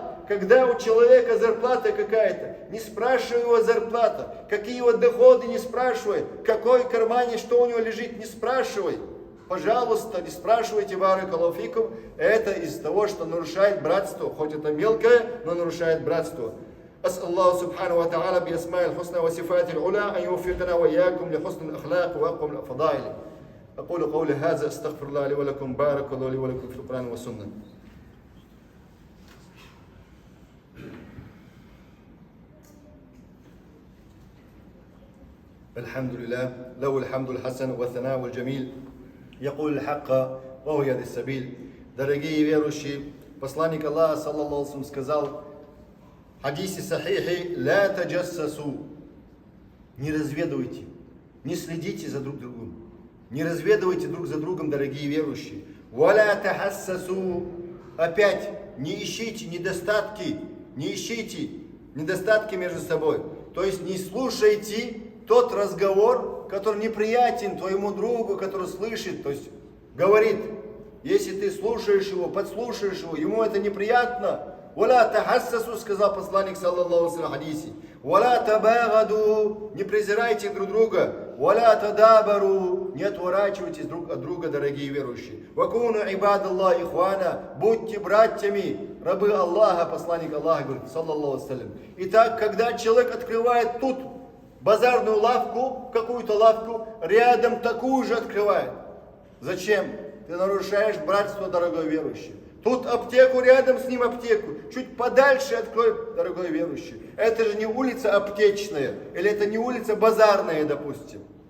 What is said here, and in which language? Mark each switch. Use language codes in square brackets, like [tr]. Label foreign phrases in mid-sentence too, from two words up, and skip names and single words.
[ru] Когда у человека зарплата какая-то, не спрашивай его зарплата, какие его доходы, не спрашивай, в какой кармане, что у него лежит, не спрашивай. Пожалуйста, не спрашивайте, [ar] بارك الله فيكم. [ru] Это из того, что нарушает братство, хоть это мелкое, но нарушает братство. [ar] أسأل الله سبحانه وتعالى بأسماء الحسنى وصفاته العلى أن يوفقنا وإياكم لحسن الأخلاق وأقوم الفضائل. أقول قولي هذا أستغفر الله لي ولكم بارك الله لي ولكم في القرآن والسنة. الحمد لله له الحمد الحسن والثناء والجميل يقول الحق وهو يهدي السبيل. [ru] Дорогие верующие, посланник Аллаха, [ar] صلى الله عليه وسلم, [ru] сказал в хадисе сахихи: [ar] «لا تجسسوا». [ru] Не разведывайте, не следите за друг другом, не разведывайте друг за другом, дорогие верующие. [ar] «ولا تحسسوا». [ru] Опять, не ищите недостатки между собой. То есть не слушайте тот разговор, который неприятен твоему другу, который слышит, то есть говорит. Если ты слушаешь его, подслушаешь его, ему это неприятно. [ar] «ولا تحسسوا», [ru] сказал посланник, [ar] صلى الله عليه و хадисе. «ولا تباغضوا», [ru] не презирайте друг друга. [ar] «ولا تدابروا», [ru] не отворачивайтесь друг от друга, дорогие верующие. [ar] «وكونوا عباد الله إخوانا», [ru] будьте братьями, рабы Аллаха, посланник Аллаха говорит, [ar] صلى الله عليه وسلم. [ru] Итак, когда человек открывает тут базарную лавку, какую-то лавку, рядом такую же открывает. Зачем? Ты нарушаешь братство, дорогой верующий. Тут аптеку, рядом с ним аптеку. Чуть подальше открой, дорогой верующий. Это же не улица аптечная, или это не улица базарная, допустим.